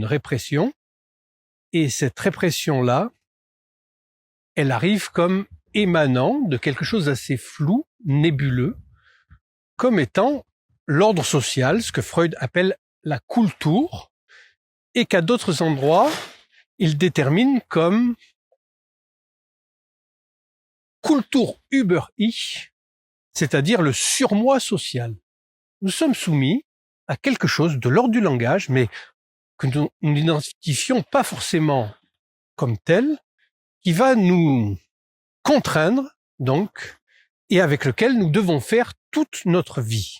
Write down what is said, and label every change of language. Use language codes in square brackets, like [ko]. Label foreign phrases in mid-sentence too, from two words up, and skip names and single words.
[fr] répression, et cette répression-là, elle arrive comme émanant de quelque chose d'assez flou, nébuleux, comme étant l'ordre social, ce que Freud appelle la Kultur, et qu'à d'autres endroits, il détermine comme [de] Kultur über ich, [fr] c'est-à-dire le surmoi social. Nous sommes soumis à quelque chose de l'ordre du langage, mais que nous n'identifions pas forcément comme tel, qui va nous contraindre, donc, et avec lequel nous devons faire toute notre vie.